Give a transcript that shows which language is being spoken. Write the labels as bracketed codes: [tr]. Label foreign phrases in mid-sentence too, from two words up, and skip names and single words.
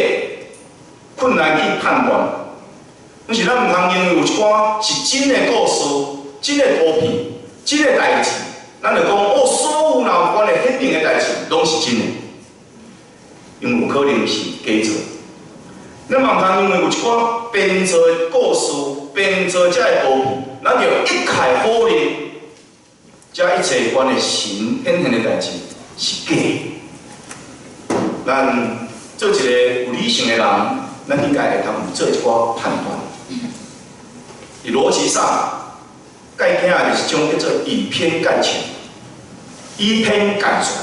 [nan] 困难去判断，但是咱毋通因为有一寡是真的故事、真的图片、真的代志，咱就讲哦，所有若有关的显灵的代志拢是真的，因为有可能是假造。咱嘛毋通因为有一寡编造的故事、编造这个图片，咱就一概否认，这一切有关的神显现的代志是假的。咱做一个有理性的人。咱应该会通做一寡判断。伫逻辑上，介惊的就是种叫做以偏概全、以偏概全。